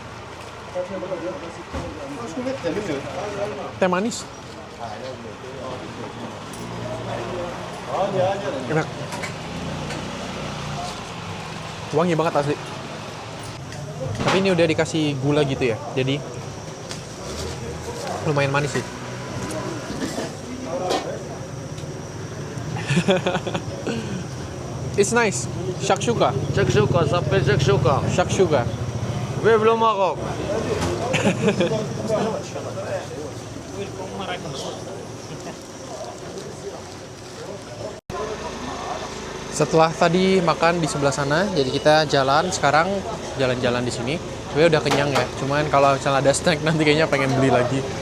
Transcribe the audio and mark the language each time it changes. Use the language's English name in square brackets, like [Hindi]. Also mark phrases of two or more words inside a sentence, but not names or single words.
[Indonesian] Teh manis. Enak. Wangi banget asli. Tapi ini udah dikasih gula gitu ya, jadi lumayan manis sih. [English] It's nice. Shakshuka. [Arabic] شكشوكه صافي شكشوكه Shakshuka. [French] Vive le Maroc. [Indonesian] Setelah tadi makan di sebelah sana, jadi kita jalan sekarang, jalan-jalan di sini. Sebenarnya udah kenyang ya, cuman kalau misalnya ada snack nanti kayaknya pengen beli lagi.